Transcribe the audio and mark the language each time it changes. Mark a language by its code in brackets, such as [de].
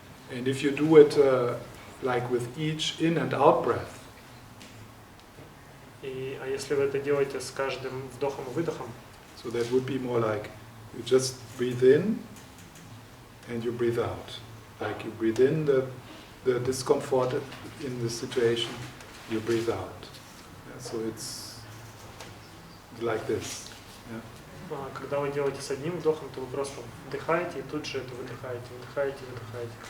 [en] And if you do it like with each in and out breath, [ru] А если вы это делаете с каждым вдохом и выдохом, [en] so that would be more like you just breathe in and you breathe out. Like you breathe in the discomfort in the situation, you breathe out. Yeah, so it's like this. Yeah. [ru] Когда вы делаете с одним вдохом, то вы просто вдыхаете и тут же это выдыхаете, выдыхаете, выдыхаете.